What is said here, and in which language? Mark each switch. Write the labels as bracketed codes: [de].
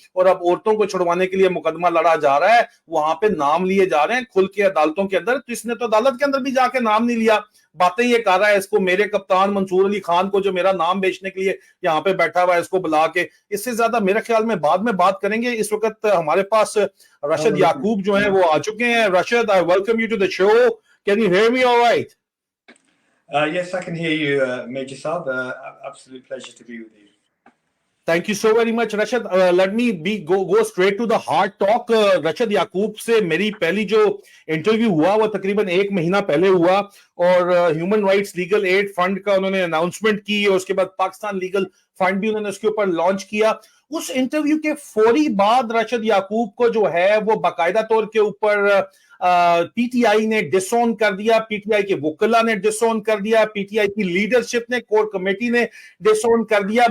[ur] اور اب عورتوں کو چھڑوانے کے لیے مقدمہ لڑا جا رہا ہے, وہاں پہ نام لیے جا رہے ہیں کھل کے عدالتوں کے اندر. تو اس نے تو عدالت کے اندر بھی جا کے نام نہیں لیا, باتیں یہ کر رہا ہے اس کو میرے کپتان منصور علی خان کو جو میرا نام بیچنے کے لیے یہاں پہ بیٹھا ہوا ہے, اس کو بلا کے. اس سے زیادہ میرے خیال میں بعد میں بات کریں گے. اس وقت ہمارے پاس رشد یعقوب جو ہیں وہ آ چکے ہیں. [en] Rashad, I welcome you to the show. Can you hear me all right? Yes, I can hear you, Major Saab. Absolute pleasure to be with you. Thank you so very much, Rashad. Let me go straight to the hard talk. [ur] Rashad Yaqoob سے میری پہلی جو interview ہوا وہ تقریباً 1 مہینہ پہلے ہوا, اور human rights legal aid fund کا انہوں نے اناؤنسمنٹ کی, اور اس کے بعد پاکستان لیگل فنڈ بھی انہوں نے اس کے اوپر لانچ کیا. اس انٹرویو کے فوری بعد راشد یعقوب کو جو ہے وہ باقاعدہ طور کے اوپر پی ٹی آئی نے ڈس اون کر دیا, پی ٹی آئی کے وکلا نے ڈس اون کر دیا, پی ٹی آئی کی لیڈرشپ نے, کور کمیٹی نے ڈس اون کر دیا.